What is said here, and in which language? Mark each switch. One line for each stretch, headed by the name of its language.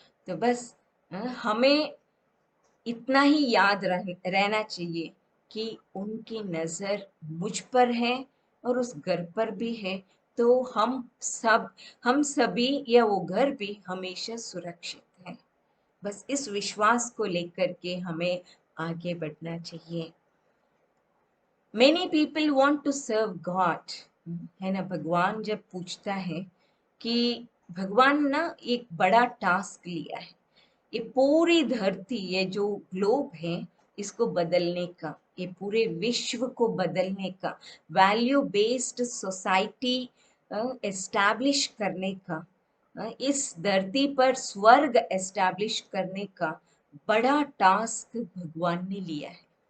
Hindi: तो बस हमें इतना ही याद रहना चाहिए कि उनकी नजर मुझ पर है और उस घर पर भी है। तो हम सभी या वो घर भी हमेशा सुरक्षित है। बस इस विश्वास को लेकर के हमें आगे बढ़ना चाहिए।
English: Many people want to serve God,
Hindi: है ना। भगवान जब पूछता है कि भगवान ना एक बड़ा टास्क लिया है, ये पूरी धरती, ये जो ग्लोब है, इसको बदलने का, ये पूरे विश्व को बदलने का, वैल्यू बेस्ड सोसाइटी एस्टैब्लिश करने का, इस धरती पर स्वर्ग एस्टैब्लिश करने का बड़ा टास्क भगवान ने लिया है।